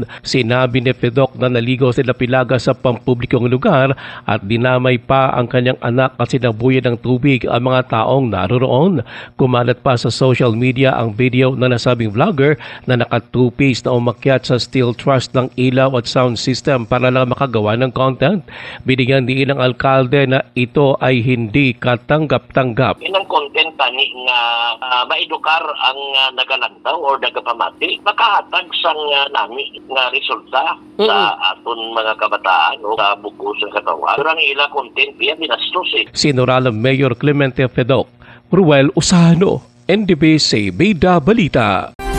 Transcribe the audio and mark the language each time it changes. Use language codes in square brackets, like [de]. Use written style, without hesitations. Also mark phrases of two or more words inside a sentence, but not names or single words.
[tl] Sinabi ni Fedog na naligo sila Pilaga sa pampublikong lugar at dinamay pa ang kanyang anak at sinabuyan ng tubig ang mga taong naroroon. Kumalat pa sa [en] social media [tl] ang video ng nasabing vlogger na naka-two-piece na umakyat sa steel truss ng ilaw at [en] sound system [tl] para lang makagawa ng content. Binigyan din ng alkalde na ito ay hindi katanggap-tanggap. [hil] Inang content tani nga maedukar ang nagalantaw or nagapamati makahatag sang nami nga resulta sa aton mga kabataan o sa buko sa katawan. Pero ang ila content biya binastos eh. [tl] Si Norala Mayor Clemente Fedog, Ruel Usano, NDBC Bida Balita.